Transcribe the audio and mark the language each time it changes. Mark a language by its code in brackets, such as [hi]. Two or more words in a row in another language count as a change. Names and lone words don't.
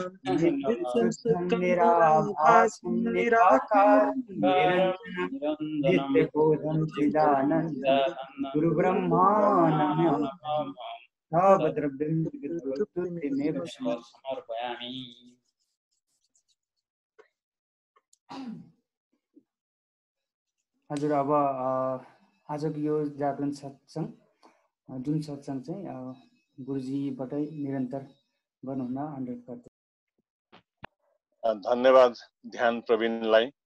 [sa] नित्यं निराभासं निराकारं निरञ्जनं नित्यबोधं चिदानन्दं गुरुब्रह्मा नमः। तावद्रव्यमेव समर्पयामि। [ne] हजुर, अब आजको यो जागरण सत्सङ्ग, जुन सत्सङ्ग चाहिँ गुरुजीबाटै निरन्तर गर्नुहुन अनुरोध गर्छु। धन्यवाद ध्यान प्रवीणलाई।